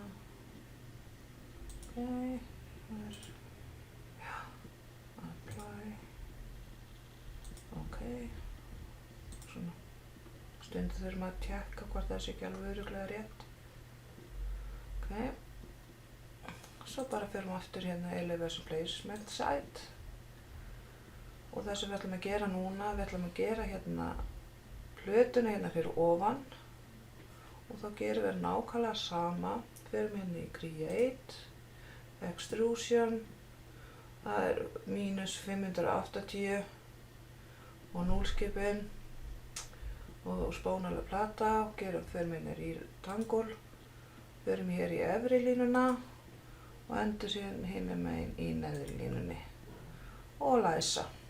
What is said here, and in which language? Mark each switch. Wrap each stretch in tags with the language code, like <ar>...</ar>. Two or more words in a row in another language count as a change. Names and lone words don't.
<is>Ok, það er, já, apply. Ok, svona. Stundum þurfum að tjekka hvort það sé ekki alveg örugglega rétt. Ok, svo bara förum við aftur hérna</is> <en>elevation placement site.</en> <is>Og það sem við ætlum að gera núna, við ætlum að gera hérna plötuna hérna fyrir ofan. Og þá gerum við nákvæmlega sama, förum hérna í</is> <en>create, extrusion,</en> <is>það er mínus 580 og núlskipun og spónalega plata og förum hérna í rectangle, förum hér í efri línuna og endur síðan hinum megin í neðri línunni og læsa.</is>